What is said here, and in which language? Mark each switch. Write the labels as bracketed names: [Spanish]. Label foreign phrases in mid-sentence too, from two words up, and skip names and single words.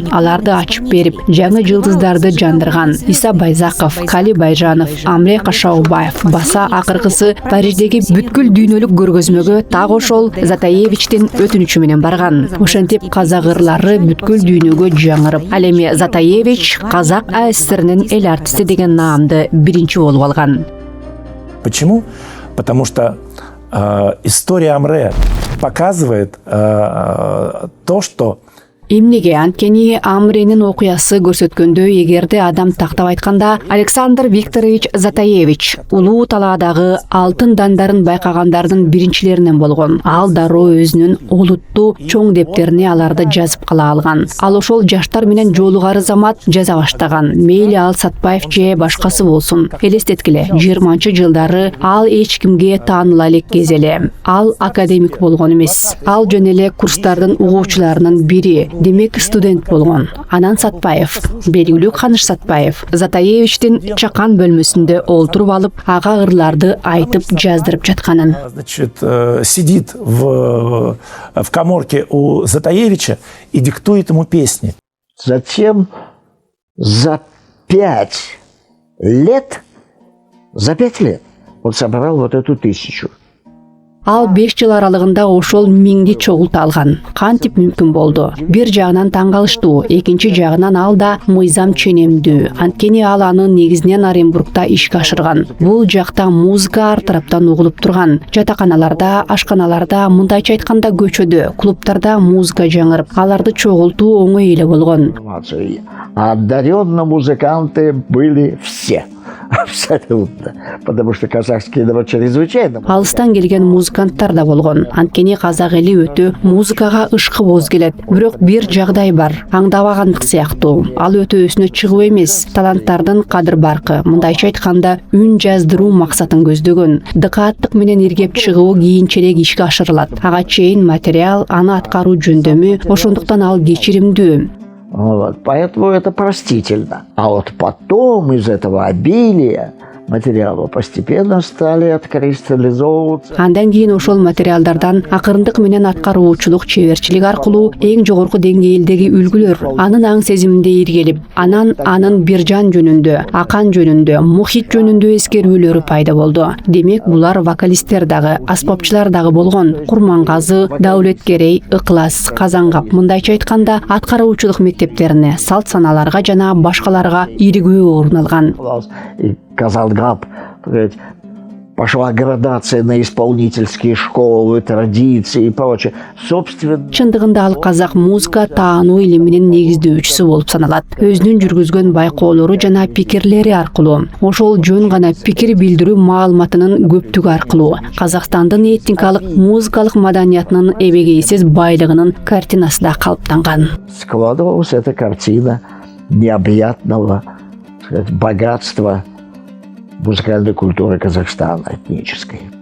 [Kyrgyz] Аларды ачып берип, жаңы жылдыздарды жандырган. Иса Байзаков, Кали Байжанов, Амре Кашаубаев, баса акыркысы Париждеги бүткүл дүйнөлүк көргөзмөгө так ошол Затаевичтин өтүнүчү менен барган. Ошентип казак ырлары бүткүл дүйнөгө жаңырып, ал эми Затаевич казак АССРнин эл артисти деген наамды биринчи болуп алган. [Russian] Почему? Потому что история Амре показывает то, что [Kyrgyz] Эмнеге анткени Амренин окуясы көрсөткөндөй, эгерде адам тактап айтканда Александр Викторович Затаевич улуу талаадагы алтын дандарын байкагандардын биринчилеринен болгон. Ал дароо өзүнүн олуттуу чоң дептерине аларды жазып кала алган. Ал ошол жаштар менен жолугары замат жаза баштаган. Мейли ал Сатпаев же башкасы болсун. Элестеткиле, 20-жылдары ал эч кимге тааныла элек кез эле. Ал академик болгон эмес. Ал жөн эле курстардын угуучуларынын бири. Демек студент болгон. Анан Сатпаев, белгилүү Каныш Сатпаев, Затаевичтин чакан бөлмөсүндө олтуруп алып, ага ырларды айтып жаздырып жатканын. [Russian] Значит, сидит в каморке у Затаевича и диктует ему песни. Затем за 5 лет он собрал вот эту 1000. [Kyrgyz] Ал 5 жыл аралыгында ошол миңди чогулта алган. Кантип мүмкүн болду? Бир жагынан таң калыштуу, экинчи жагынан ал да мыйзам ченемдүү. Анткени ал аны негизинен Оренбургда ишке ашырган. Бул жакта музыка ар тараптан угулуп турган. Жатаканаларда, ашканаларда, мындайча айтканда көчөдө, клубтарда музыка жаңырып, аларды чогултуу оңой эле болгон. [Russian] Одаренные музыканты были все. Абсолютно. Потому что казахский народ чрезвычайно. [Kyrgyz] Алыстан келген музыканттар да болгон. Анткени казак эли өтө музыкага ышкыбоз келет. Бирок бир жагдай бар. Аңдабагандык сыяктуу. Ал өтө өсүнө чыгуу эмес, таланттардын кадыр баркы. Мындайча айтканда, үн жаздыруу максатын көздөгөн. Дыкааттык менен иргеп чыгуу кийинчерээк ишке ашырылат. Ага чейин материал, аны аткаруу жөндөмү, ошондуктан ал кечиримдүү. [Russian] Вот, поэтому это простительно. А вот потом из этого обилия материала постепенно стали откристаллизовываться. [Kyrgyz] Андан кийин ошол материалдардан акырындык менен аткаруучулук, чеберчилик аркылуу эң жогорку деңгээлдеги үлгүлөр анын аң сезиминде иргелип, анын Биржан жөнүндө, Акан жөнүндө, Мухит жөнүндө эскерүүлөрү пайда болду. Демек, булар вокалисттер дагы, аспапчылар дагы болгон. Курмангазы, Даулеткерей, Ыклас, Казангап, мындайча айтканда, аткаруучулук мектептерине, салт саналарга жана башкаларга иригүү орун алган. Казангап, [Russian] пошла градация на исполнительские школы, традиции и прочее. Собственно, [Kyrgyz] чындыгында ал казак музыка таануу илиминин негиздөөчүсү болуп саналат. Өзүнүн жүргүзгөн байкоолору жана пикирлери аркылуу, ошол жөн гана пикир билдирүү маалыматынын көптүгү аркылуу Казакстандын этникалык, музыкалык маданиятынын эбегейсиз байлыгынын картинасы да калыптанган. [Russian] Складывалась эта картина необъятного, богатства музыкальной культуры Казахстана этнической.